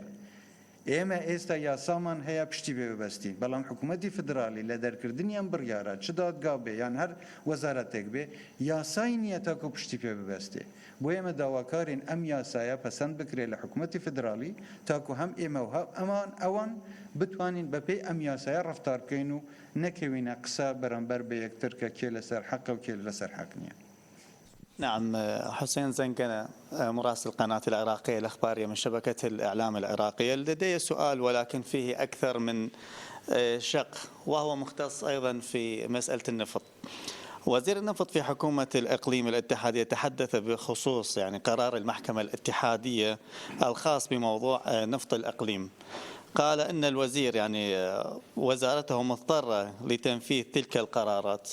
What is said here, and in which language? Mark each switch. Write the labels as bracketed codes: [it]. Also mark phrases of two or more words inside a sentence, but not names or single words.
[ckb] ئێمە ئێستا یاسامان هەیە پشتی پێ ببەستین، بەڵام حکوومەتی فدرالی لە دەرکردنی ئەم بڕیارە چ دادگا بێ یان هەر وەزارەتێک بێ یاسای نییە تاکو پشتی پێ ببەستێ. بۆ ئێمە داواکارین ئەم یاسایە پەسەند بکرێت لە حکوومەتی فدرالی تاکو هەم ئێمە و ئەوان بتوانین بەپێی ئەم یاسایە ڕەفتار بکەین و نەکەوینە قسە بەرامبەر بە یەکتر کە کێ لەسەر حەقە و کێ لەسەر حەق نییە. [ar] نعم، حسين زنقنة مراسل قناة العراقية الأخبارية من شبكة الإعلام العراقية. لدي سؤال ولكن فيه أكثر من شق، وهو مختص أيضا في مسألة النفط. وزير النفط في حكومة الإقليم الاتحادية تحدث بخصوص يعني قرار المحكمة الاتحادية الخاص بموضوع نفط الإقليم، قال إن الوزير يعني وزارته مضطرة لتنفيذ تلك القرارات.